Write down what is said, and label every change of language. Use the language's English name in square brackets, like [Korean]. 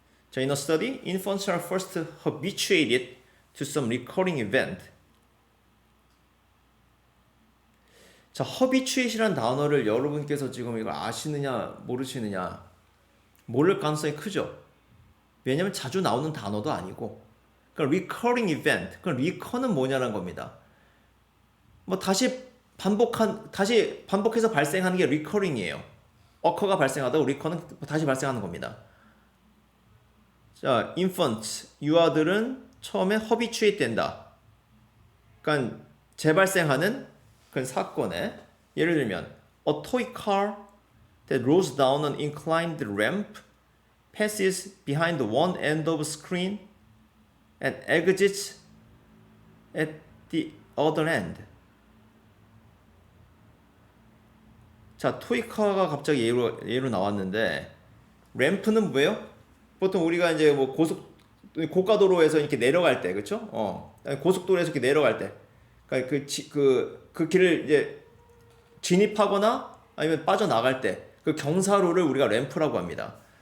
[English] 자, in a study, infants are first habituated to some recurring event. [Korean] 자, habituate이라는 단어를 여러분께서 지금 이걸 아시느냐 모르시느냐 모를 가능성이 크죠. 왜냐면 자주 나오는 단어도 아니고. 그러니까 recurring event, 그 recur는 뭐냐는 겁니다. 뭐 다시 반복해서 발생하는 게 recurring이에요. occur가 발생하다가 recur는 다시 발생하는 겁니다. 자, infants, 유아들은 처음에 habituate 된다. 그러니까 재발생하는 그런 사건에 예를 들면 [English] a toy car that rolls down an inclined ramp passes behind one end of a screen and exits at the other end. [Korean] 자, 토이카가 갑자기 예로 나왔는데 램프는 뭐예요? 보통 우리가 이제 뭐 고가도로에서 이렇게 내려갈 때, 그렇죠? 고속도로에서 이렇게 내려갈 때, 그러니까 그 길을 이제 진입하거나 아니면 빠져나갈 때 그 경사로를 우리가 램프라고 합니다.